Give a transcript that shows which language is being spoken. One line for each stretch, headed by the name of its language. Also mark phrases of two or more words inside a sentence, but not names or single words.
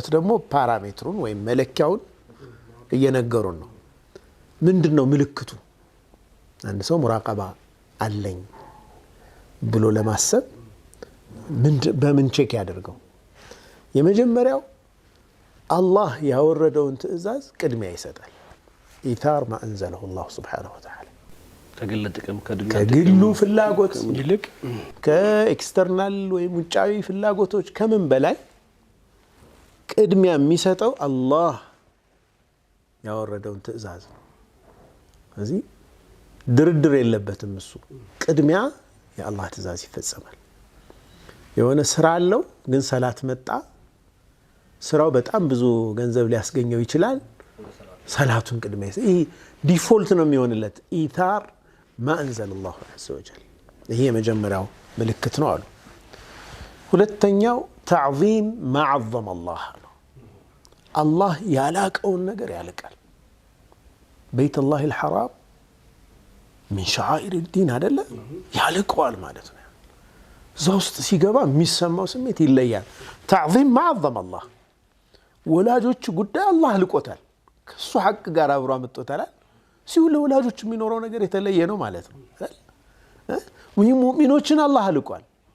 Amharic: ደግሞ ፓራሜትሩን ወይም መለኪያውን እየነገሩን ነው ምንድነው ምልክቱ አንድ ሰው ሙራቀባ አለኝ ብሎ ለማሰብ በምን ቼክ ያደርገው የመጀመሪያው አላህ ያወረደውን ትእዛዝ ቅድሚያ ይሰጣል
Arabic: إيثار ما انزله الله سبحانه وتعالى
Amharic: ከግል ጥቅም ከግሉ ፍላጎት ይልቅ ከኤክስተርናል ወይም ውጫዊ ፍላጎቶች ከምን በላይ ቅድሚያ የሚሰጠው አላህ ያወረደውን ትእዛዝ ነው ስለዚህ ድርድር የለበትም እሱ ቅድሚያ የአላህ ትእዛዝ ይፈጸማል የሆነ ስራ አለው ግን ሰላት መጣ ስራው በጣም ብዙ ገንዘብ ሊያስገኘው ይችላል ሰላቱን ቅድሚያ ይሄ ዲፎልት ነው የሚሆንለት
Arabic: إيثار ما انزل الله عز وجل
Amharic: ይሄ የመጀመሪያው ምልክት ነው አሉ ሁለተኛው
Arabic: تعظيم ما عظم الله
Amharic: الله ያላቀውን ነገር ያልቃል
Arabic: بيت الله الحرام من شعائر الدين
Amharic: አይደለ ያልቀዋል ማለት ነው ዛውስጥ ሲገባ የሚሰማው ስሜት ይለያል
Arabic: تعظيم ما عظم الله
Amharic: ወላጆች ጉዳይ አላህ ልቆታል ከሱ ሐቅ ጋር አብሮ አመጣታል ሲውል ወላጆች የሚኖረው ነገር የተለየ ነው ማለት ነው ሙእሚኖችን አላህ ልቋል